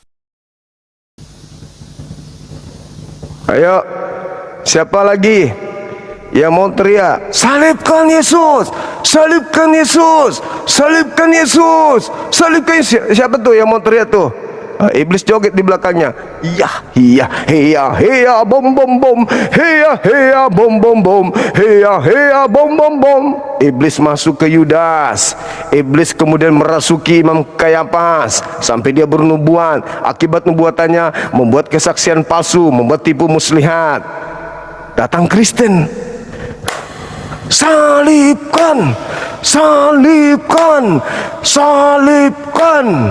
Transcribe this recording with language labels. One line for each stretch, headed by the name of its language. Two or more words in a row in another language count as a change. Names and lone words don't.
Indonesian: Ayo, siapa lagi yang mau teriak? Salibkan Yesus, salibkan Yesus, salibkan Yesus, salibkan Yesus. Siapa tuh yang mau teriak tuh? Iblis joget di belakangnya. Iya, iya, iya, iya, bom bom bom, iya, iya, bom bom bom, iya, iya, bom bom bom. Iblis masuk ke Yudas. Iblis kemudian merasuki Imam Kayafas sampai dia bernubuat. Akibat nubuatannya membuat kesaksian palsu, membuat tipu muslihat. Datang Kristen. Salibkan, salibkan, salibkan.